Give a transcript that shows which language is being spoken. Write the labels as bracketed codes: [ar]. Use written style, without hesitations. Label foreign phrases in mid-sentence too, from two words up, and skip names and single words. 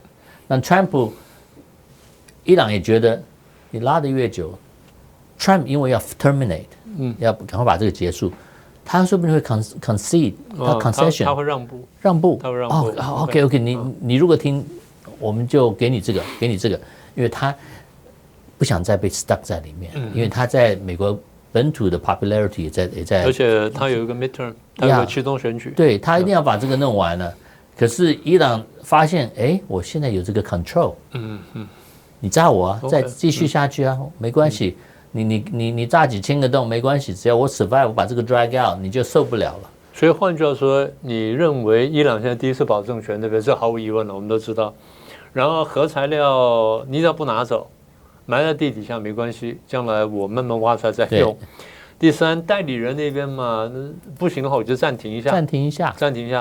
[zh] 那 Trump， 伊朗也覺得你拉得越久 ，Trump 因為要 terminate， 要趕快把這個結束，他說不定會 concede， 他 concession，他會讓步，他會讓步。 OK， 你如果聽，我們就給你這個，因為他不想再被 stuck 在裡面，因為他在美國本土的 popularity 也在，而且他有一個 midterm，他有個期中選舉，對，他一定要把這個弄完了。可是伊朗發現，哎，我現在有這個 control， 你炸我啊，再繼續下去啊，沒關係，你炸幾千個洞沒關係，只要我 survive， 我把這個 [en] drag out， [zh] 你就受不了了。所以換句話說，你認為伊朗現在第一次保政權，對不對？這毫無疑問了，我們都知道。然後核材料你只要不拿走，埋在地底下沒關係，將來我慢慢挖出來再用。第三，代理人那邊嘛，不行的話我就暫停一下。